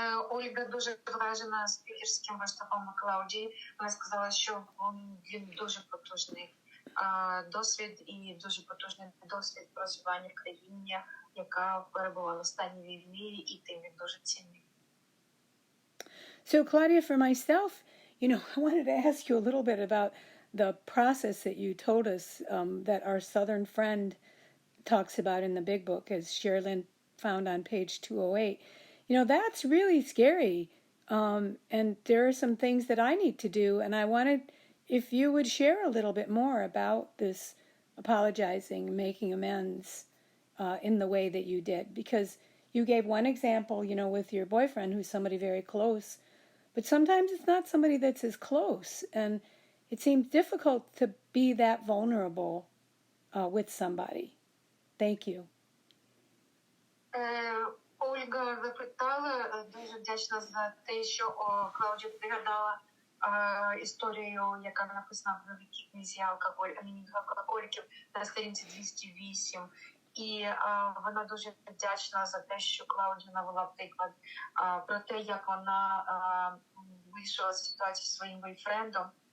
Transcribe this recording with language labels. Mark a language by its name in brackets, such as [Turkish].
[Ukrainian] Ольга дуже вражена спікерським виступом Клаудії. Вона сказала, що він дуже потужний досвід і дуже потужний досвід проживання в країні, яка перебувала в стані війни, і тим він дуже цінний. [English] So, Claudia, for myself, I wanted to ask you a little bit about the process that you told us that our Southern friend talks about in the big book, as Sherilyn found on page 208. That's really scary. And there are some things that I need to do. And I wanted, if you would share a little bit more about this apologizing, making amends in the way that you did. Because you gave one example, with your boyfriend, who's somebody very close. But sometimes it's not somebody that's as close. And it seems difficult to be that vulnerable with somebody. Thank you. [Ukrainian] Ольга запитала, дуже вдячна за те, що Клаудія пригадала історію, яка написана в великій книзі алкоголіків на сторінці 208. І вона дуже вдячна за те, що Клаудія навела приклад про те, як вона вийшла з ситуації зі своїм бойфрендом.